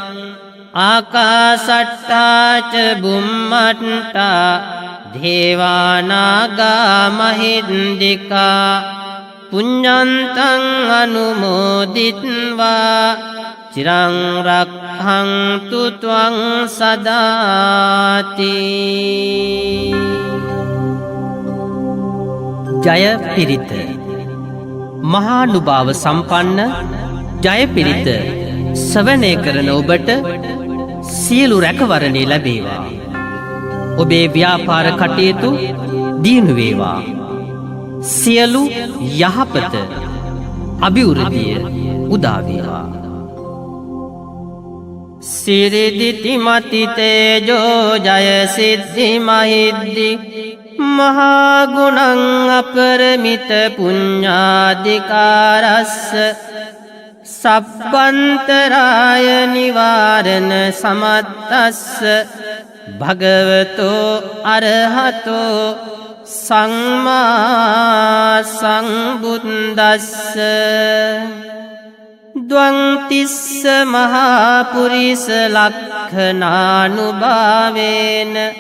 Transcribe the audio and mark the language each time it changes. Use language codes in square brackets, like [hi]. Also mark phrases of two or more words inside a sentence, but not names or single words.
[pi] ආකාසට්ඨා ච බුම්මට්ඨා දේවානාගා මහින්దికා පුඤ්ඤන්තං අනුමෝදිත්වා චිරං රක්ඛන්තු ත්වං සදාති. [si] ජය පිරිත. මහානුභාව සම්පන්න ජය පිරිත ශ්‍රවණය කරන ඔබට සියලු රැකවරණේ ලැබේවා. ඔබේ ව්‍යාපාර කටයුතු දියුණු වේවා. සියලු යහපත අභිවෘද්ධිය උදා වේවා. [pi] සිරිදිති මතිතේජෝ ජය සිද්ධි මහිද්දි මහාගුණං අපරමිත පුඤ්ඤාධිකාරස්ස සබ්බන්තරාය නිවාරණ සමත්තස්ස භගවතෝ අරහතෝ සම්මා සම්බුද්දස්ස ද්වංතිස්ස මහාපුරිස ලක්ඛනානුභාවේන